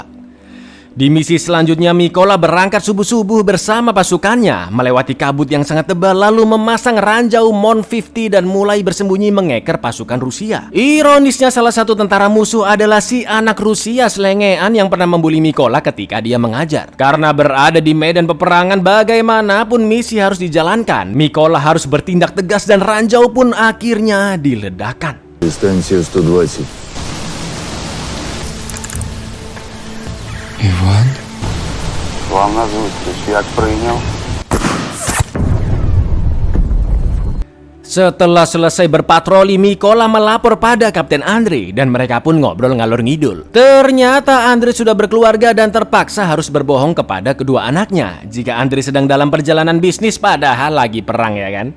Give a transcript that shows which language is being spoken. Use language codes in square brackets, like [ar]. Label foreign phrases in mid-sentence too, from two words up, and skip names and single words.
[id] Di misi selanjutnya, Mikola berangkat subuh-subuh bersama pasukannya, melewati kabut yang sangat tebal lalu memasang ranjau Mon 50 dan mulai bersembunyi mengeker pasukan Rusia. Ironisnya salah satu tentara musuh adalah si anak Rusia selengean yang pernah membuli Mikola ketika dia mengajar. Karena berada di medan peperangan, bagaimanapun misi harus dijalankan, Mikola harus bertindak tegas dan ranjau pun akhirnya diledakkan. [uk] Дистанція 120. Іван? Вам на зустріч. Як прийняв? [id] Setelah selesai berpatroli, Mikola melapor pada Kapten Andre dan mereka pun ngobrol [jv] ngalor ngidul. [id] Ternyata Andre sudah berkeluarga dan terpaksa harus berbohong kepada kedua anaknya jika Andre sedang dalam perjalanan bisnis padahal lagi perang, ya kan?